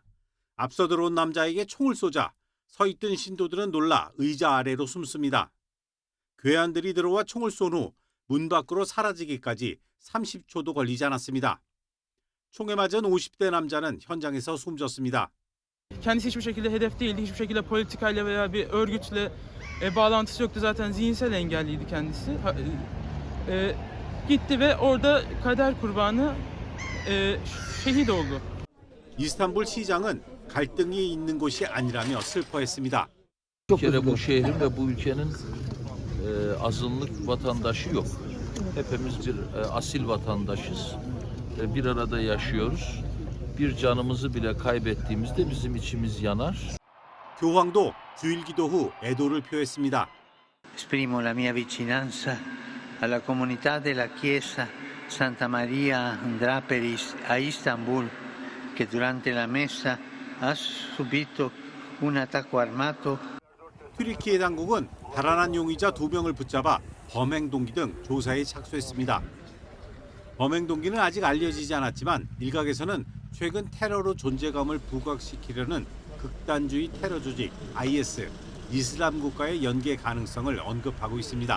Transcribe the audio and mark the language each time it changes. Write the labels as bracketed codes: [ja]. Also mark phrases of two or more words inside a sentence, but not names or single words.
[ko] 앞서 들어온 남자에게 총을 쏘자 서 있던 신도들은 놀라 의자 아래로 숨습니다. 괴한들이 들어와 총을 쏜 후 문 밖으로 사라지기까지 30초도 걸리지 않았습니다. 총에 맞은 50대 남자는 현장에서 숨졌습니다. [tr] Kendisi hiçbir şekilde hedef değildi. Hiçbir şekilde politikayla veya bir örgütle bağlantısı yoktu. Zaten zihinsel engelliydi kendisi. Gitti ve orada kader kurbanı şehit oldu. [ko] 이스탄불 시장은 갈등이 있는 곳이 a니라며 슬퍼했습니다. [tr] Bir kere bu şehrin ve bu ülkenin azınlık vatandaşı yok. Hepimiz bir asil vatandaşız. Bir arada yaşıyoruz. Bir canımızı bile kaybettiğimizde bizim içimiz yanar. [ko] 교황도 주일 기도 후 애도를 표했습니다. [it] Esprimo la mia vicinanza alla comunità della Chiesa Santa Maria Andraperis a Istanbul, che durante la messa ha subito un attacco armato. [ko] 튀르키예 당국은 달아난 용의자 2명을 붙잡아 범행 동기 등 조사에 착수했습니다. 범행 동기는 아직 알려지지 않았지만 일각에서는 최근 테러로 존재감을 부각시키려는 극단주의 테러 조직 IS, 이슬람 국가의 연계 가능성을 언급하고 있습니다.